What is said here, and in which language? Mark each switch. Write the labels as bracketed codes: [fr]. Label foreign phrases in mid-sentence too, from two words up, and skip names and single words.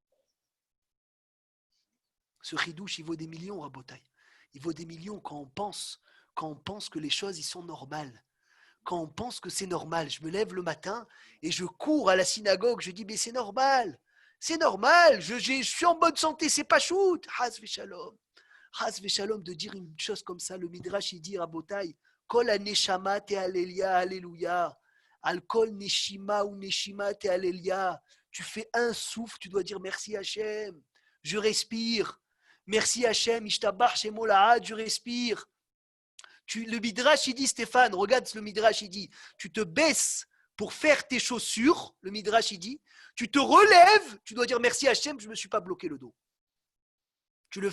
[fr] Ce chidouche, il vaut des millions, Rabotai. Il vaut des millions quand on pense que les choses, ils sont normales. Quand on pense que c'est normal. Je me lève le matin et je cours à la synagogue. Je dis, mais c'est normal. C'est normal. Je suis en bonne santé. C'est pas shoot. [he] חס ושלום. חס ושלום [fr] de dire une chose comme ça. Le Midrash, il dit, [he] רבותי, כל הנשמה תהלל יה, הללויה. על כל נשימה ונשימה תהלל יה. [fr] Tu fais un souffle, tu dois dire merci Hachem. Je respire. Merci Hachem, [he] ישתבח שמו לעד, [fr] je respire. Le Midrash, il dit, Stéphane, regarde le Midrash, il dit, tu te baisses pour faire tes chaussures, le Midrash, il dit, tu te relèves, tu dois dire merci Hachem, je ne me suis pas bloqué le dos.